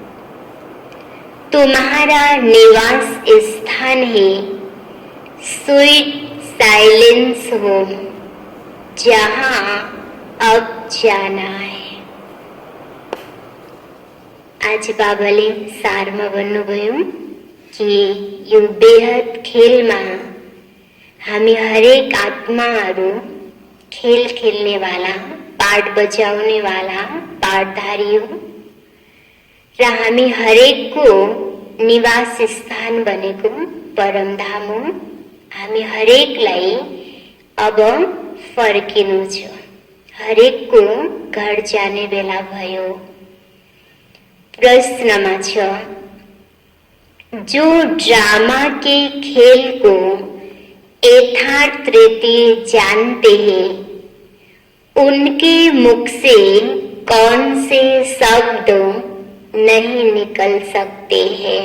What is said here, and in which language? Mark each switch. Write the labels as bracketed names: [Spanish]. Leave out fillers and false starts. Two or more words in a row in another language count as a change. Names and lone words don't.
[Hindi] तुम्हारा निवास स्थान है [English] sweet silence home, [Hindi] जहां अब जाना है। [Nepali] आज बाबाले सार में भन्नुभयो कि यो बेहद खेल में हामी हरेक आत्माहरू [Hindi] खेल खेलने वाला, [Nepali] पाठ बजाउने वाला पाठधारी हो र हामी हरेक को निवास स्थान बनेको परमधाम हो। हामी हरेकलाई अब फर्किनु छ, हरेक को घर जाने बेला भयो। प्रश्नमा छ, [Hindi] जो ड्रामा के खेल को यथार्थ रीति जानते हैं, उनके मुख से कौन से शब्द नहीं निकल सकते हैं?